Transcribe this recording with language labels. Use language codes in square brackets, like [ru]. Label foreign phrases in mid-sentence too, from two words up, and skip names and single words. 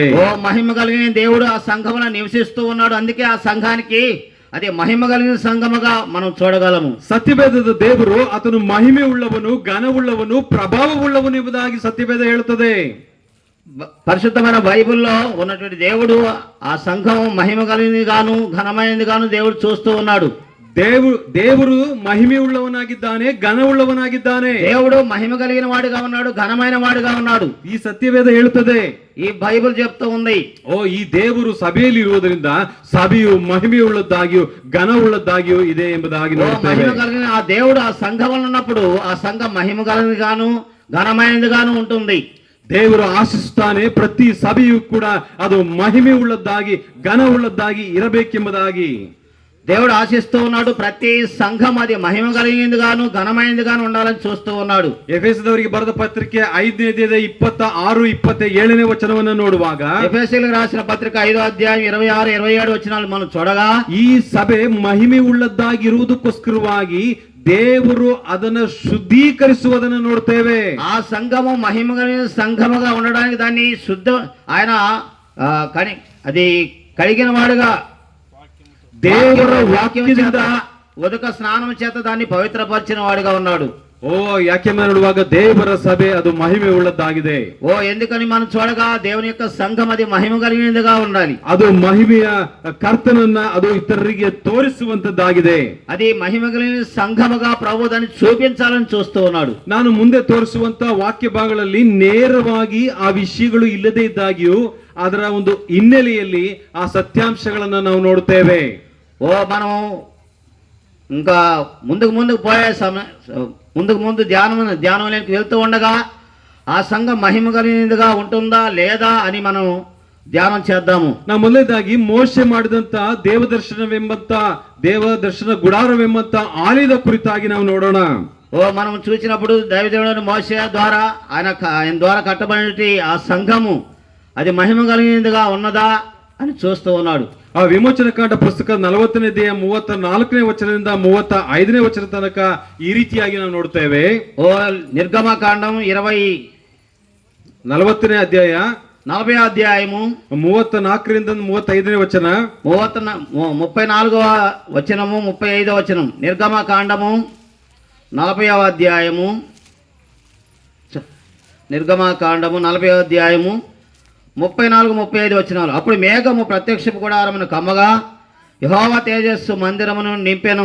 [te] ఓ మహిమ కలిగిన దేవుడు ఆ సంఘములో నివసిస్తూ ఉన్నాడు, అందుకే ఆ సంఘానికి అదే మహిమ కలిగిన సంఘముగా మనం చూడగలము. [kn] ಸತ್ಯವೇದದ ದೇವರು ಆತನು ಮಹಿಮೆ ಉಳ್ಳವನು, ಘನವುಳ್ಳವನು, ಪ್ರಭಾವವುಳ್ಳವನು ಎಂಬುದಾಗಿ ಸತ್ಯವೇದ ಹೇಳುತ್ತದೆ. [te] పరిశుద్ధమైన బైబిల్లో ఉన్నటువంటి దేవుడు ఆ సంఘం మహిమ కలిగినది గాను ఘనమైనది గాను దేవుడు చూస్తూ ఉన్నాడు. [kn] ದೇವರು ಮಹಿಮೆ ಉಳ್ಳವನಾಗಿದ್ದಾನೆ, ಘನ ಉಳ್ಳವನಾಗಿದ್ದಾನೆ. [te] దేవుడు మహిమ కలిగిన వాడిగా ఉన్నాడు, ఘనమైన వాడిగా ఉన్నాడు. [kn] ಈ ಸತ್ಯವೇದ ಹೇಳುತ್ತದೆ, [te] ఈ బైబిల్ చెప్తూ ఉంది. [kn] ಓ ಈ ದೇವರು ಸಭೆಯಲ್ಲಿ ಇರುವುದರಿಂದ ಸಭೆಯು ಮಹಿಮೆ ಉಳ್ಳದ್ದಾಗಿಯೂ ಘನ ಉಳ್ಳದ್ದಾಗಿಯೂ ಇದೆ ಎಂಬುದಾಗಿ [te] మహిమ కలిగిన ఆ దేవుడు ఆ సంఘంలో ఉన్నప్పుడు ఆ సంఘం మహిమ కలిగినది గాను ఘనమైనది గాను ఉంటుంది. [kn] ದೇವರು ಆಶಿಸುತ್ತಾನೆ ಪ್ರತಿ ಸಭೆಯೂ ಕೂಡ ಅದು ಮಹಿಮೆ ಉಳ್ಳದ್ದಾಗಿ ಘನ ಉಳ್ಳದ್ದಾಗಿ ಇರಬೇಕೆಂಬುದಾಗಿ. [te] దేవుడు ఆశిస్తూ ఉన్నాడు ప్రతి సంఘం అది మహిమ కలిగిందిగాను ఘనమైనదిగాను ఉండాలని చూస్తూ ఉన్నాడు. [kn] ಎಫೆಸದವರಿಗೆ ಬರೆದ ಪತ್ರಿಕೆ 5ನೇ ಅಧ್ಯಾಯ 26, 27ನೇ ವಚನವನ್ನು ನೋಡುವಾಗ, [te] ఎఫెసీయులకు రాసిన పత్రిక 5వ అధ్యాయం 26, 27 వచనాలు మనం చూడగా, [kn] ಈ ಸಭೆ ಮಹಿಮೆ ಉಳ್ಳದ್ದಾಗಿರುವುದಕ್ಕೋಸ್ಕರವಾಗಿ ದೇವರು ಅದನ್ನು ಶುದ್ಧೀಕರಿಸುವುದನ್ನು ನೋಡ್ತೇವೆ. [te] ఆ సంఘము మహిమ కలిగిన సంఘముగా ఉండడానికి దాన్ని శుద్ధ ఆయన అది కలిగిన వాడుగా [kn] ದೇವರ ವಾಕ್ಯದಿಂದ [te] ఉదక స్నానం చేత దాన్ని పవిత్రపరిచిన వాడిగా ఉన్నాడు. [kn] ಯಾಕೆಂದ್ರೆ ನೋಡುವಾಗ ದೇವರ ಸಭೆ ಅದು ಮಹಿಮೆ ಉಳ್ಳದ್ದಾಗಿದೆ. [te] ఎందుకని మనం చూడగా దేవుని యొక్క సంఘం అది మహిమ కలిగినదిగా ఉండాలి. [kn] ಅದು ಮಹಿಮೆಯ ಕರ್ತನನ್ನ ಅದು ಇತರರಿಗೆ ತೋರಿಸುವಂತದ್ದಾಗಿದೆ. [te] అది మహిమ కలిగిన సంఘముగా ప్రభు దాన్ని చూపించాలని చూస్తూ ఉన్నాడు. [kn] ನಾನು ಮುಂದೆ ತೋರಿಸುವಂತ ವಾಕ್ಯ ಭಾಗಗಳಲ್ಲಿ ನೇರವಾಗಿ ಆ ವಿಷಯಗಳು ಇಲ್ಲದೇ ಇದ್ದಾಗಿಯೂ ಅದರ ಒಂದು ಹಿನ್ನೆಲೆಯಲ್ಲಿ ಆ ಸತ್ಯಾಂಶಗಳನ್ನ ನಾವು ನೋಡುತ್ತೇವೆ. [te] మనం ఇంకా ముందుకు పోయే ముందు ధ్యానంలోకి వెళ్తూ ఉండగా ఆ సంఘం మహిమ కలిగినదిగా ఉంటుందా లేదా అని మనం ధ్యానం చేద్దాము. [kn] ನಾವು ಮೊದಲನೇದಾಗಿ ಮೋಶೆ ಮಾಡಿದಂತ ದೇವದರ್ಶನ ಗುಡಾರವೆಂಬಂತ ಆಲಯದ ಕುರಿತಾಗಿ ನಾವು ನೋಡೋಣ. [te] మనం చూసినప్పుడు దైవజనుడైన మోషే ద్వారా ఆయన ద్వారా కట్టబడిన ఆ సంఘము అది మహిమ కలిగినదిగా ఉన్నదా అని చూస్తూ ఉన్నాడు. [kn] ಆ ವಿಮೋಚನ ಕಾಂಡ ಪುಸ್ತಕ 40ನೇ ಅಧ್ಯಾಯ 34ನೇ ವಚನದಿಂದ 35ನೇ ವಚನ ತನಕ ಈ ರೀತಿಯಾಗಿ ನಾವು ನೋಡ್ತೇವೆ. ನಿರ್ಗಮಕಾಂಡಂ 40ನೇ ಅಧ್ಯಾಯ [te] 40వ అధ్యాయము [kn] 34ರಿಂದ 35ನೇ వచన, [te] 34వ వచనము 35వ వచనం. నిర్గమకాండము 40వ అధ్యాయము 34, 35 వచనాలు. అప్పుడు మేఘము ప్రత్యక్షపు గుడారమును కమ్మగా యెహోవా తేజస్సు మందిరమును నింపెను.